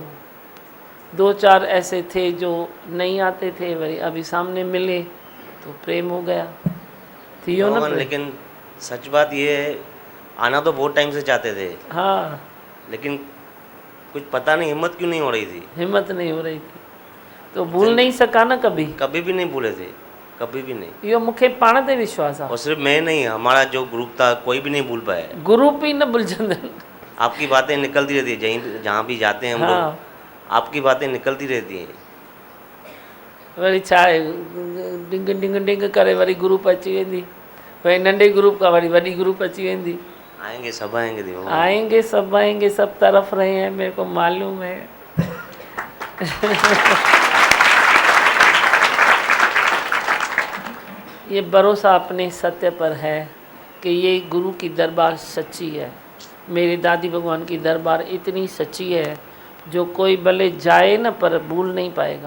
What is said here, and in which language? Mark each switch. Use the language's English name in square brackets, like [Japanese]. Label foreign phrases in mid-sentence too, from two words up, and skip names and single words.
[Hindi] दो चार ऐसे थे जो नहीं आते थे, वही अभी सामने मिले तो प्रेम हो गया, [Sindhi] थियो ना प्रेम। [Hindi] लेकिन सच बात ये है, आना तो बहुत टाइम से चाहते थे, हाँ, लेकिन कुछ पता नहीं हिम्मत क्यों नहीं हो रही थी। हिम्मत नहीं हो रही थी तो भूल नहीं सका ना कभी, कभी भी नहीं भूले थे, कभी भी नहीं। [Sindhi] यो मूंखे पाण ते विश्वास आहे। [Hindi] और सिर्फ मैं नहीं, हमारा जो ग्रुप था कोई भी नहीं भूल पाया। [Sindhi] ग्रुप ही न भुलजंदन। [Hindi] आपकी बातें निकलती रहती है, जहीं जहाँ भी जाते हैं हम हाँ। लोग, आपकी बातें निकलती रहती हैं। [Sindhi] वरी छा आहे, डिंग डिंग डिंग करे वरी ग्रुप अची वेंदी, वरी नंढे ग्रुप का वरी वॾी ग्रुप अची वेंदी। [Hindi] आएंगे सब आएंगे दिमाग। आएंगे सब तरफ रहे हैं, मेरे को मालूम है। ये भरोसा अपने सत्य पर है कि ये गुरु की दरबार सच्ची है, मेरे दादी भगवान की दरबार इतनी सच्ची है जो कोई भले जाए न पर भूल नहीं पाएगा।